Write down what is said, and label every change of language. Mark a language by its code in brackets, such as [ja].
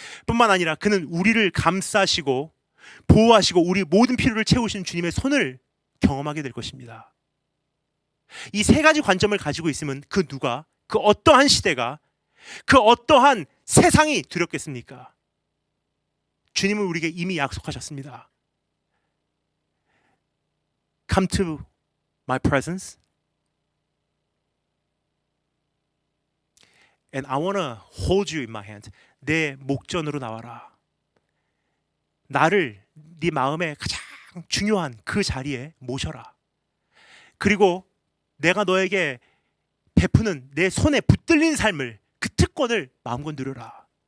[ko] 뿐만 아니라 그는 우리를 감싸시고 보호하시고 우리 모든 필요를 채우시는 주님의 손을 경험하게 될 것입니다. 이 세 가지 관점을 가지고 있으면 그 누가, 그 어떠한 시대가, 그 어떠한 세상이 두렵겠습니까? 주님은 우리에게 이미 약속하셨습니다. [en] Come to my presence and I want to hold you in my hand. [ko] 내 목전으로 나와라. 나를 네 마음에 가장 중요한 그 자리에 모셔라. 그리고 내가 너에게 베푸는 내 손에 붙들린 삶을, 그 특권을 마음껏 누려라.